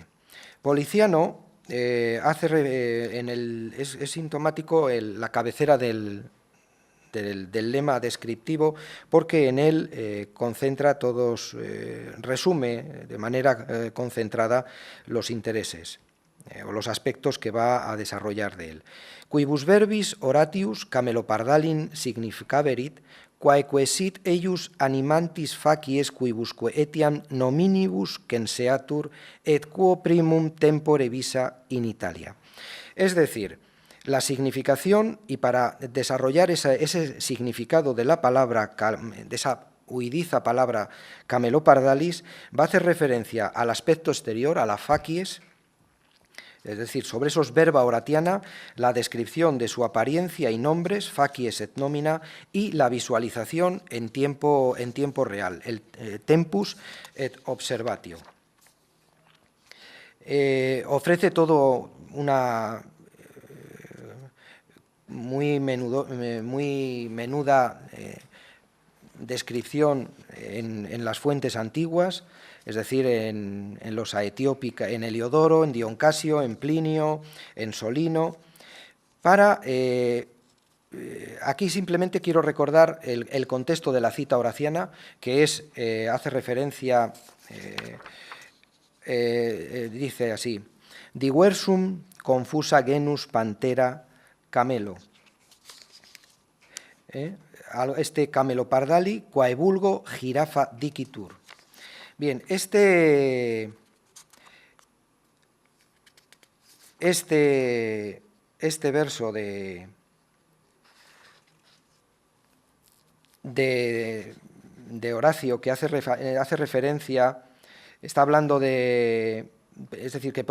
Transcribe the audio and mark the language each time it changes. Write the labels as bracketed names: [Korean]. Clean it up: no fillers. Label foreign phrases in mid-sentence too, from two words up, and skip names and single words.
[Spanish] Policiano es sintomático la cabecera del lema descriptivo, porque en él concentra resume de manera concentrada los intereses. o los aspectos que va a desarrollar de él. [Latin] Quibus verbis oratius camelopardalin significaverit, quaeque sit eius animantis facies quibusque etiam nominibus censeatur et quo primum tempore visa in Italia. [Spanish] Es decir, la significación, y para desarrollar ese significado de la palabra, de esa huidiza palabra camelopardalis, va a hacer referencia al aspecto exterior, a la facies, es decir, sobre esos [Latin] verba oratiana, [Spanish] la descripción de su apariencia y nombres, [Latin] facies et nomina, [Spanish] y la visualización en tiempo real, el [Latin] tempus et observatio. [Spanish] Ofrece todo una muy menuda descripción en las fuentes antiguas, es decir, en los Aetiópica, en Heliodoro, en Dion Casio, en Plinio, en Solino. Aquí simplemente quiero recordar el contexto de la cita horaciana, que hace referencia, dice así: [Latin] diversum confusa genus pantera camelo. Este camelopardali quae vulgo girafa dicitur. [Spanish] Bien, este verso de Horacio, que hace referencia, está hablando de, es decir, que